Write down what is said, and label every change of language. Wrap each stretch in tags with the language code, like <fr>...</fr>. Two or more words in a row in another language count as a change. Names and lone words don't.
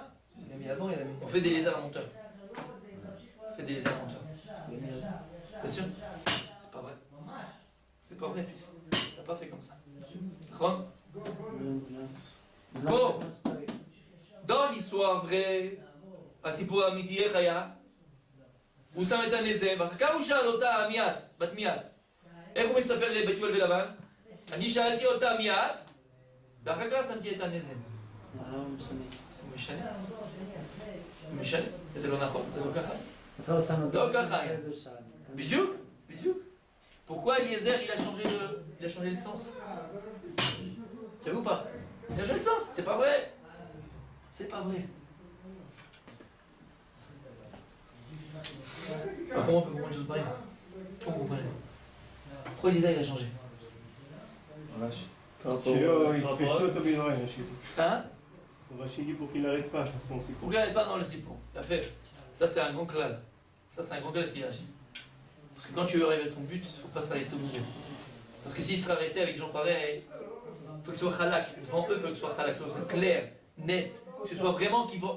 <fr>Il a mis avant, il a mis. On fait des lézards à monteur. On fait des lézards à monteur. Il a mis avant. Bien sûr? C'est pas vrai. C'est pas vrai, fils. T'as pas fait comme ça. Ron? Bon. Dans l'histoire vraie,</fr> <he>הסיפור האמיתי איך היה? הוא שם את הנזם, ואחר כך הוא שאל אותה מיד, בת מיד. איך הוא מספר לבתואל ולבן? אני שאלתי אותה מיד, ואחר כך שמתי את הנזם. הוא משנה. הוא משנה. זה לא נכון, זה לא ככה. לא ככה היה. בדיוק, בדיוק.</he> <fr>Pourquoi Eliezer il a changé le sens? Tu vois ou pas? Il a changé le sens, c'est pas vrai. C'est pas vrai. Alors, comment on peut comprendre une chose pareille? Comment on comprend? Pourquoi Eliezer il a changé?</fr> <he>שלא יתפסו אותו בנוראי, רש"י.</he> <fr>Hein? רש"י dit pour qu'il n'arrête pas, c'est son סיפור. Pour qu'il n'arrête pas dans le sipo. T'as fait. Ça c'est un grand clal. Ça c'est un grand clal ce qu'il a dit. Parce que quand tu veux arriver à ton but, il ne faut pas s'arrêter au milieu. Parce que s'il se arrêtait avec des gens pareils, il faut que ce soit halak. Devant eux, il faut que ce soit halak. Il faut que ce soit clair, net. Que ce soit vraiment qui vont.</fr>